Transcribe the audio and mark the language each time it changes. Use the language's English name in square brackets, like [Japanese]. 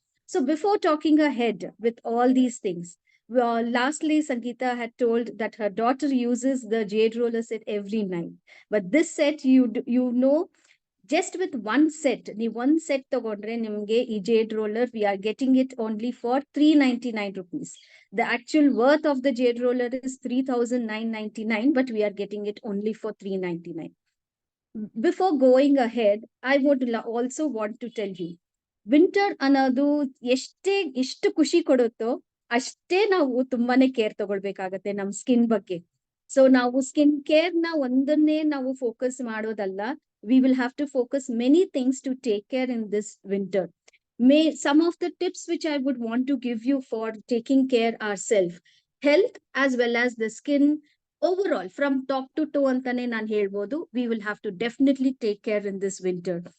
[English] So before talking ahead with all these things, lastly Sangeeta had told that her daughter uses the jade roller set every night, but this set you know, just with one set, [Kannada] ನೀವು one set ತಗೊಂಡ್ರೆ ನಿಮ್ಗೆ [English] ಈ jade roller we are getting it only for 399 rupees. The actual worth of the jade roller is 3999, but we are getting it only for 399. Before going ahead, I would also want to tell you, [Kannada] winter ಅನ್ನೋದು ಎಷ್ಟು ಖುಷಿ ಕೊಡುತ್ತೋ ಅಷ್ಟೇ ನಾವು ತುಂಬಾನೇ care ತಗೊಳ್ಬೇಕಾಗತ್ತೆ ನಮ್ skin ಬಗ್ಗೆ. So ನಾವು skin care ನ ಒಂದನ್ನೇ ನಾವು ಫೋಕಸ್ ಮಾಡೋದಲ್ಲ, [English] we will have to focus many things to take care in this winter. Some of the tips which I would want to give you for taking care ourselves, health as well as the skin overall from top to toe [Kannada] antane nan helbodu, [English] we will have to definitely take care in this winter.